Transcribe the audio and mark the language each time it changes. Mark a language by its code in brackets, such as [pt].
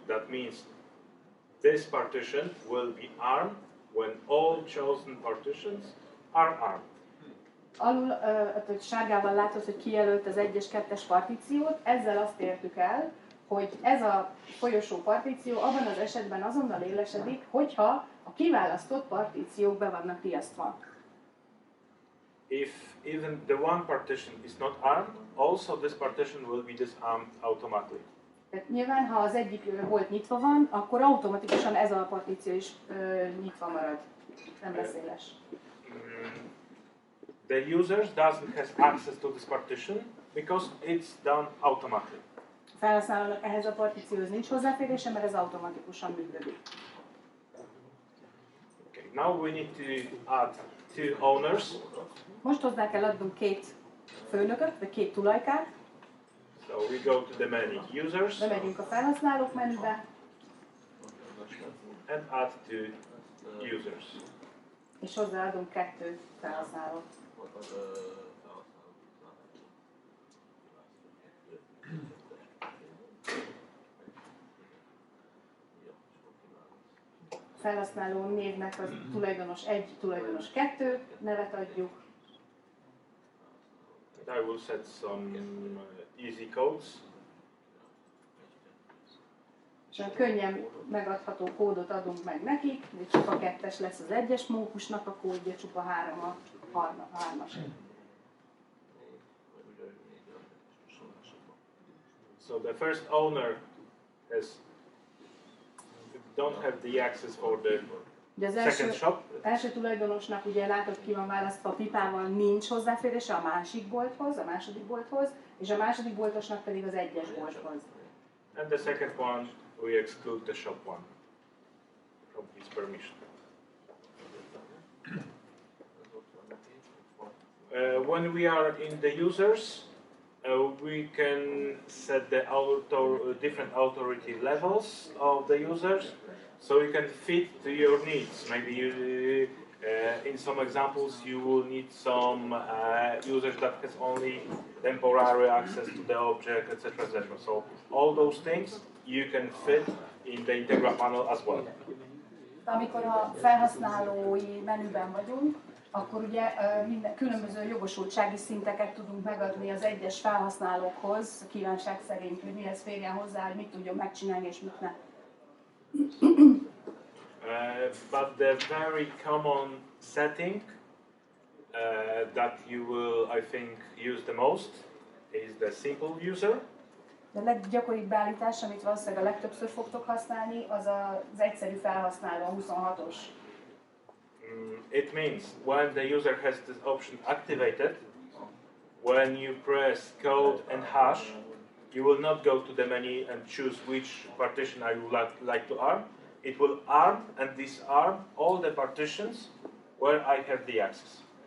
[en] That means this partition will be armed when all chosen partitions are armed. [hu] Alul sárgával látod, hogy kijelölt az 1-es, 2-es partíciót, ezzel azt értük el, hogy ez a folyosó partíció abban az esetben azonnal élesedik, hogyha a kiválasztott partíciók be vannak riasztva. [en] If even the one partition is not armed, also this partition will be disarmed automatically. [hu] Tehát nyilván, ha az egyik volt nyitva van, akkor automatikusan ez a partíció is nyitva marad, nem lesz éles. [en] The user doesn't have access to this partition because it's done automatically. [hu] A felhasználónak ehhez a partícióhoz nincs hozzáférése, mert ez automatikusan működik. [en] Okay, now we need to add 2 owners. [hu] Most hozzá kell adnunk 2 főnököt, vagy 2 tulajkát. [en] So we go to the menu users [hu] Bemegyünk a felhasználók menübe, [en] and add 2 users. [hu] és hozzáadunk 2 felhasználót. Felhasználó névnek az tulajdonos 1, tulajdonos 2 nevet adjuk. [en] I will set some easy codes. [hu] És a könnyen megadható kódot adunk meg nekik, hogy csupa 2-es lesz az 1-es mókusnak a kódja, csupa 3 a 3-as. [en] So the first owner don't have the access for the [hu] Ugye az [en] second shop. [hu] első tulajdonosnak ugye látod ki van választva a pipával, nincs hozzáférése a másik bolthoz, a második bolthoz, és a második boltosnak pedig az 1-es bolthoz. [en] And the second one, we exclude the shop one from his permission. When we are in the users, we can set the different authority levels of the users, so you can fit to your needs. Maybe you, in some examples, you will need some users that has only temporary access to the object, etc., etc. So all those things you can fit in the Integra panel as well. [hu] Amikor a felhasználói menüben vagyunk, akkor ugye minden különböző jogosultsági szinteket tudunk megadni az egyes felhasználókhoz, kívánság szerint, hogy mihez férjen hozzá, hogy mit tudjon megcsinálni és mit ne. [en] But the very common setting that you will, I think, use the most is the simple user. [hu] De a leggyakoribb beállítás, amit valószínűleg a legtöbbször fogtok használni, az az egyszerű felhasználó, a 26-os. [en] It means when the user has this option activated, when you press code and hash, you will not go to the menu and choose which partition I would like to arm. It will arm and disarm all the partitions where I have the access.